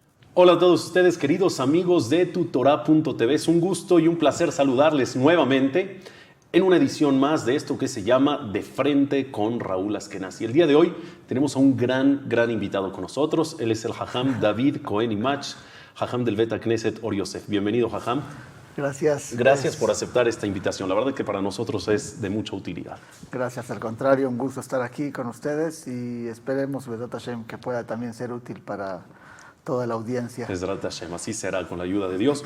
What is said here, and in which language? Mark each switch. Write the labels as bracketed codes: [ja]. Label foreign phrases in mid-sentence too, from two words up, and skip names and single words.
[es] Hola a todos ustedes, queridos amigos de tutorá.tv. Es un gusto y un placer saludarles nuevamente en una edición más de esto que se llama De Frente con Raúl Askenazi. El día de hoy tenemos a un gran invitado con nosotros. Él es el Jajam David Cohen Imach, Jajam del Bet Knesset Or Yosef. Bienvenido, Jajam. Gracias. Gracias por aceptar esta invitación. La verdad es que para nosotros es de mucha utilidad. Gracias, al contrario, un gusto estar aquí con ustedes y esperemos, [he] בעזרת השם, [es] que pueda también ser útil para toda la audiencia. [he] בעזרת השם, [es] así será con la ayuda de Dios.